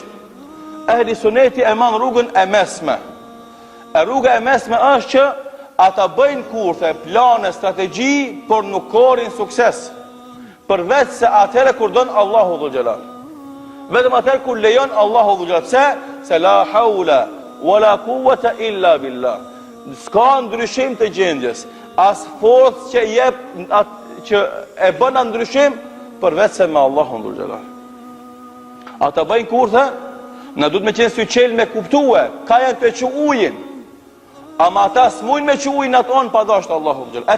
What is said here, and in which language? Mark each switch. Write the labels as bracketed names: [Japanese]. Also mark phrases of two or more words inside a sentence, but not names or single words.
[Albanian] Ehli suneti e man rrugën e mesme. E rruga e mesme është që ata bëjnë kurthe, plane, strategji, por nuk korin sukses. Përveç se atëherë kur don [Arabic] الله ذو الجلال. [Albanian] Vetëm atëherë kur lejon [Arabic] الله ذو الجلال. [Albanian] Pse? [Arabic] Se لا حول ولا قوة إلا بالله. [Albanian] S'ka ndryshim të gjendjes, as forcë që jep që e bën ndryshim përveç se me Allahun [Arabic] ذو الجلال. [Albanian] Ata bëjnë kurthe, na duhet me qenë syçel me kuptue, ka janë të që ujin. Ama ata s'mujnë me që ujin atë onë pa dashtë [Arabic] الله ذو الجلال.